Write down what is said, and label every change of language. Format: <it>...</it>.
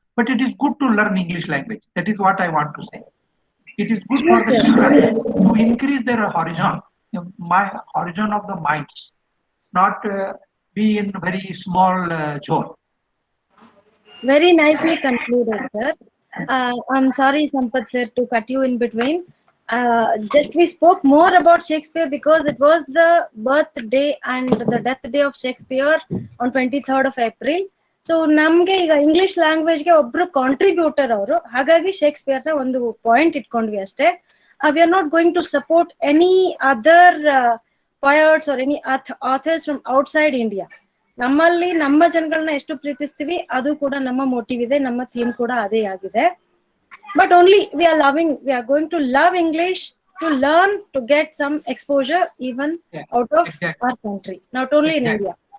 <en>But it is good to learn English language. That is what I want to say. It is good for the children to increase their horizon, horizon of the minds, not be in very small zone. Very nicely concluded, sir. I'm sorry, Sampath sir, to cut you in between. Just we spoke more about Shakespeare because it was the birthday and the death day of Shakespeare on 23rd of April.</en> <kn>So ನಮ್ಗೆ ಈಗ English ಲ್ಯಾಂಗ್ವೇಜ್ಗೆ ಒಬ್ರು contributor ಅವರು, ಹಾಗಾಗಿ ಶೇಕ್ಸ್ಪಿಯರ್ನ ಒಂದು point ಇಟ್ಕೊಂಡ್ವಿ ಅಷ್ಟೇ.</kn> <en>We are not going to support any other poets or any authors from outside India.</en> <kn>ನಮ್ಮಲ್ಲಿ ನಮ್ಮ ಜನಗಳನ್ನ ಎಷ್ಟು ಪ್ರೀತಿಸ್ತೀವಿ ಅದು ಕೂಡ ನಮ್ಮ ಮೋಟಿವ್ ಇದೆ, ನಮ್ಮ ಥೀಮ್ ಕೂಡ ಅದೇ ಆಗಿದೆ.</kn> <en>But only we are going to love English to learn, to get some exposure even out of our country, not only in India.</en>